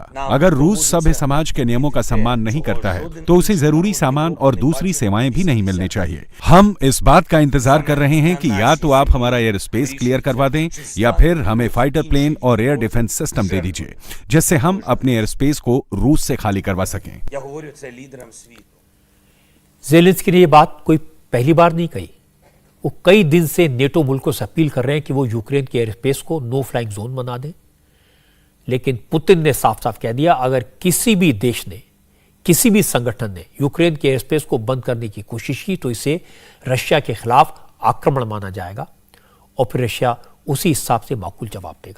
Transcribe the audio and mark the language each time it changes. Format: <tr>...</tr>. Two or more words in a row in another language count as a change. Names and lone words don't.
<hi>अगर रूस सभ्य समाज के नियमों का सम्मान नहीं करता है तो उसे जरूरी सामान और दूसरी सेवाएं भी नहीं मिलनी चाहिए। हम इस बात का इंतजार कर रहे हैं कि या तो आप हमारा</hi> <en>air space clear</en> <hi>करवा दें या फिर हमें</hi> <en>fighter plane</en> <hi>और</hi> <en>air defense system</en> <hi>दे दीजिए, जिससे हम अपने</hi> <en>air space</en> <hi>को रूस से खाली करवा सकें।</hi> <uk>Я говорю це лідерам світу.</uk> <hi>जेलेंस्की ने यह बात कोई पहली बार नहीं कही। वो कई दिन से नेटो मुल्कों से अपील कर रहे हैं कि वो यूक्रेन के</hi> <en>air space</en> <hi>को</hi> <en>no flying zone</en> <hi>बना दें, लेकिन पुतिन ने साफ साफ कह दिया अगर किसी भी देश ने, किसी भी संगठन ने यूक्रेन के</hi> <en>air space</en> <hi>को बंद करने की कोशिश की तो इसे रशिया के खिलाफ आक्रमण माना जाएगा और फिर रशिया उसी हिसाब से माकूल जवाब देगा।</hi>